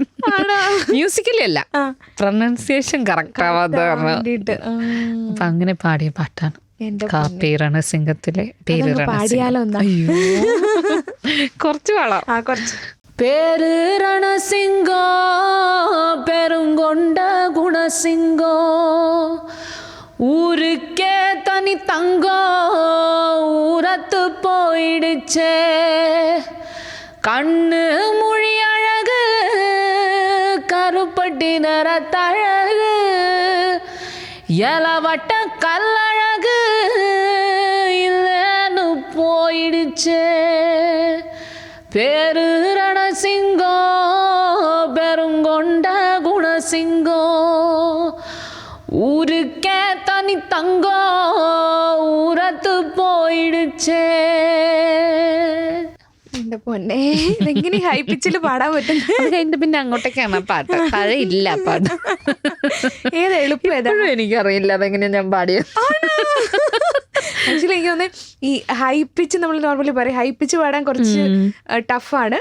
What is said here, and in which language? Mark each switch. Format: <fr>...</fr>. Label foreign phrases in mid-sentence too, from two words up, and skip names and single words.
<ml>മ്യൂസിക്കലി അല്ല,</ml> <en>pronunciation correct</en> <ml>ആവാതെ പറഞ്ഞിട്ട്. അപ്പം അങ്ങനെ പാടിയ പാട്ടാണ് പേരാണ് സിംഗത്തിലെ പേര്. കുറച്ച് പാടാം.</ml> <ta>பேர் ரணசிங்கோ பெருங்கொண்ட குணசிங்கோ ஊருக்கே தனி தங்கம் ஊரத்து போயிடுச்சே கண்ணு மொழி அழகு கருப்பட்டி நிறத்தழகு இலவட்ட கல்லழகு இல்லைன்னு போயிடுச்சே பேரு ரணசிங்கம் பெருங்கொண்ட குணசிங்கம் ஊருக்கே தனி தங்கம் ஊரத்து போயிடுச்சே.</ta> <ml>എന്റെ പൊന്നെ, ഇതെങ്ങനെ</ml> <en>high pitchil</en> <ml>പാടാൻ പറ്റും? പിന്നെ അങ്ങോട്ടേക്കാണ് പാട്ട്, താഴെയില്ല പാട്ട്. ഏത് എളുപ്പം ഏതാണ് എനിക്കറിയില്ല അതെങ്ങനെയാ ഞാൻ പാടിയത്. ആക്ച്വലി എനിക്ക് തോന്നുന്നത് ഈ</ml> <en>high pitch</en> <ml>നമ്മൾ നോർമലി പറയും,</ml> <en>high pitch</en> <ml>പാടാൻ കുറച്ച് ടഫാണ്.</ml>